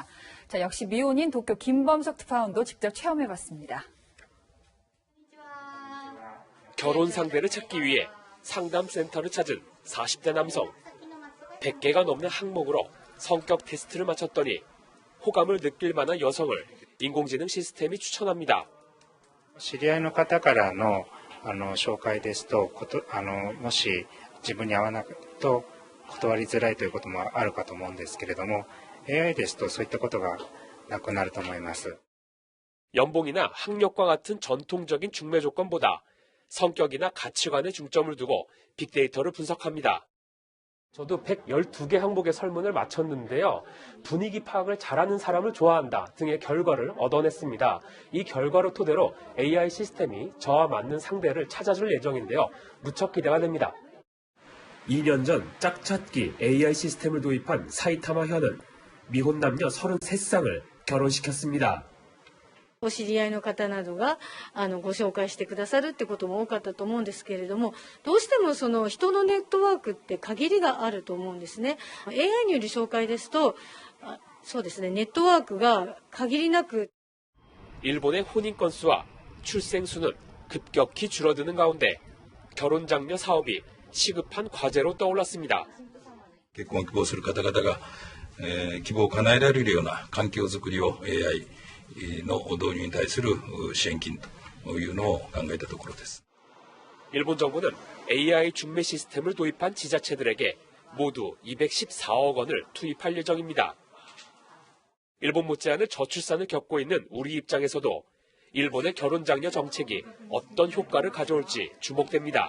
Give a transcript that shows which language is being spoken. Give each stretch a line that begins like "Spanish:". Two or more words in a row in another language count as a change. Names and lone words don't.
Korean: 자, 역시 미혼인 도쿄 김범석 특파원도 직접 체험해봤습니다. 결혼 상대를 찾기 위해 상담센터를 찾은 40대 남성. 100개가 넘는 항목으로 성격 테스트를 마쳤더니 호감을 느낄 만한 여성을 인공지능 시스템이 추천합니다.
Japanese: 知り合いの方からの紹介ですと、もし自分に合わないと断りづらいということもあるかと思うんですけれども、AI ですとそういったことがなくなると思います。
Korean: 연봉이나 학력과 같은 전통적인 중매 조건보다 성격이나 가치관에 중점을 두고 빅데이터를 분석합니다. 저도 112개 항목의 설문을 마쳤는데요. 분위기 파악을 잘하는 사람을 좋아한다 등의 결과를 얻어냈습니다. 이 결과를 토대로 AI 시스템이 저와 맞는 상대를 찾아줄 예정인데요. 무척 기대가 됩니다. 2년 전 짝찾기 AI 시스템을 도입한 사이타마 현은 미혼 남녀 33쌍을 결혼시켰습니다.
Japanese: お知り合いの方などがご紹介してくださるってことも多かったと思うんですけれども、どうしてもその人のネットワークって限りがあると思うんですね。AI による紹介ですと、そうですね、ネットワークが限りなく
Korean: 일본의 혼인 건수와 출생 수는 급격히 줄어드는 가운데 결혼 장려 사업이 시급한 과제로 떠올랐습니다.
Japanese: 結婚を希望する方々が、希望を叶えられるような環境づくりを AIの導入に対する支援金というのを考えたところです.
Korean: 일본 정부는 AI 중매 시스템을 도입한 지자체들에게 모두 214억 원을 투입할 예정입니다. 일본 못지않은 저출산을 겪고 있는 우리 입장에서도 일본의 결혼 장려 정책이 어떤 효과를 가져올지 주목됩니다.